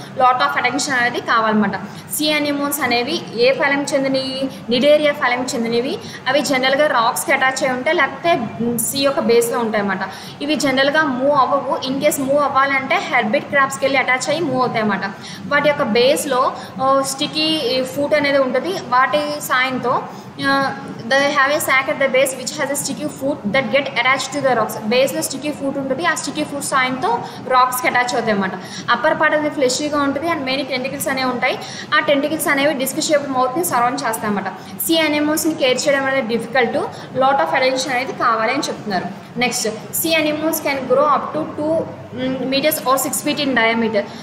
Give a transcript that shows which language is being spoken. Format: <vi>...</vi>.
<te>Lot of attention అనేది కావాలన్నమాట. sea anemones అనేవి ఏ ఫలం చెందినవి, నిడేరియా ఫలం చెందినవి. అవి జనరల్గా రాక్స్కి అటాచ్ అయి ఉంటాయి, లేకపోతే సీ యొక్క బేస్లో ఉంటాయి అన్నమాట. ఇవి జనరల్గా మూవ్ అవ్వవు. ఇన్ కేస్ మూవ్ అవ్వాలంటే హెర్బిట్ క్రాప్స్కి వెళ్ళి అటాచ్ అయ్యి మూవ్ అవుతాయి అన్నమాట. వాటి యొక్క బేస్లో స్టిక్కీ ఫుడ్ అనేది ఉంటుంది. వాటి సాయంతో</te> <en>they have a sac at the base which has a sticky food that get attached to the rocks.</en> <te>base లో స్టిక్కీ ఫుడ్ ఉంటుంది. ఆ స్టిక్కీ ఫుడ్ సాయంతో రాక్స్కి అటాచ్ అవుతాయి అన్నమాట. అప్పర్ పార్ట్ అనేది ఫ్లెషీగా ఉంటుంది అండ్ మెనీ టెంటికల్స్ అనేవి ఉంటాయి. ఆ టెంటికల్స్ అనేవి డిస్క్ షేప్డ్ మౌత్ని సరౌండ్ చేస్తాయి అన్నమాట. sea anemonesని కేర్ చేయడం అనేది డిఫికల్ట్, లాట్ ఆఫ్ అటెన్షన్ అనేది కావాలి అని చెప్తున్నారు.</te> <en>Next sea anemones can grow up to 2 meters or 6 feet in diameter.</en>